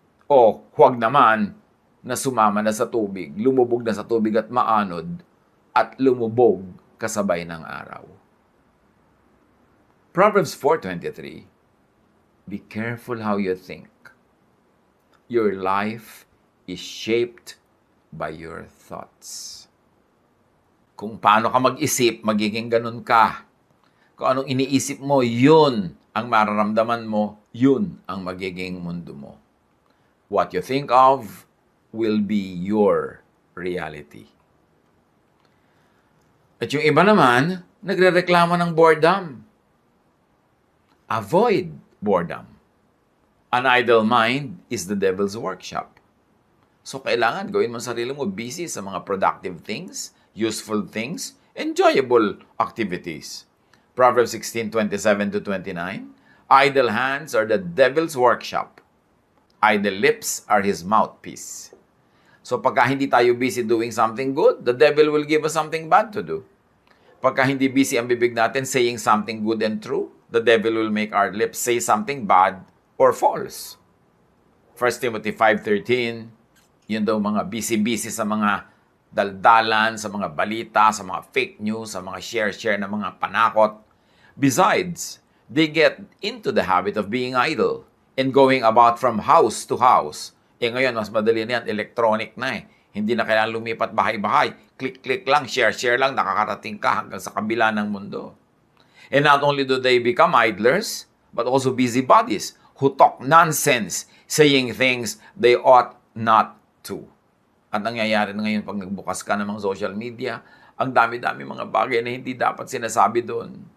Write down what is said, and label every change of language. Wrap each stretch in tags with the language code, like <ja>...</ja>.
<tl>O huwag naman na sumama na sa tubig, lumubog na sa tubig at maanod, at lumubog kasabay ng araw.</tl> <en>Proverbs 4:23, be careful how you think. Your life is shaped by your thoughts.</en> <tl>Kung paano ka mag-isip, magiging ganun ka. Kung anong iniisip mo, yun ang mararamdaman mo, yun ang magiging mundo mo.</tl> <en>What you think of will be your reality.</en> <tl>At yung iba naman, nagrereklamo ng boredom.</tl> <en>Avoid boredom. An idle mind is the devil's workshop. So</en> <tl>kailangan gawin mo sarili mo</tl> <en>busy sa mga productive things, useful things, enjoyable activities. Proverbs 16:27-29, idle hands are the devil's workshop. Idle lips are his mouthpiece. So</en> <tl>pagka hindi tayo</tl> <en>busy doing something good, the devil will give us something bad to do.</en> <tl>Pagka hindi</tl> <en>busy</en> <tl>ang bibig natin</tl> <en>saying something good and true, the devil will make our lips say something bad or false.</en> <tl>1 Timothy 5:13, yun daw mga busy-busy sa mga daldalan, sa mga balita, sa mga fake news, sa mga share-share na mga panakot.</tl> <en>Besides, they get into the habit of being idle and going about from house to house.</en> <tl>Ngayon, mas madali na yan, electronic na eh. Hindi na kailangan lumipat bahay-bahay. Click-click lang, share-share lang, nakakarating ka hanggang sa kabila ng mundo.</tl> <en>And not only do they become idlers, but also busybodies who talk nonsense, saying things they ought not to.</en> <tl>At nangyayari na ngayon pag nagbukas ka ng mga social media, ang dami-dami mga bagay na hindi dapat sinasabi doon.</tl>